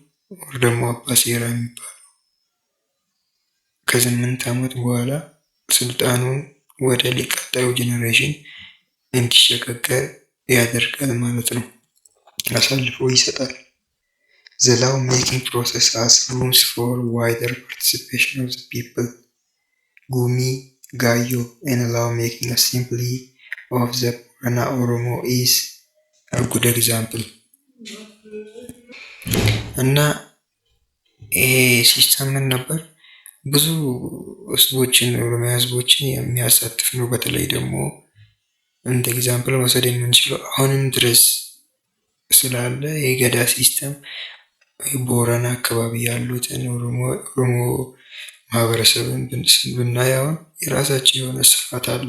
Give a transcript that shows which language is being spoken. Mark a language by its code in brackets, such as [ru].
[am] ወር ደግሞ አባ ሴራ የሚባለው ከ8 ዓመት በኋላ ስልጣኑን ወደ ቀጣዩ ጄኔሬሽን እንዲሸጋገር ያደርጋል ማለት ነው። አሳልፎ ይሰጣል። [en] The law making process has rooms for wider participation of the people. Gumi Gayo and law making assembly of the Borana Oromo is a good example። [am] እና ይሄ ሲስተም ምን ነበር? ብዙ ህዝቦችን ኦሮሚያ ህዝቦችን የሚያሳትፍ ነው። በተለይ ደግሞ እንደ ኤግዛምፕል መውሰድ የምንችለው አሁንም ድረስ ስላለ የገዳ ሲስተም ቦረና አካባቢ ያሉትን ኦሮሞ ማህበረሰብን ብናየው የራሳቸው የሆነ ስርዓት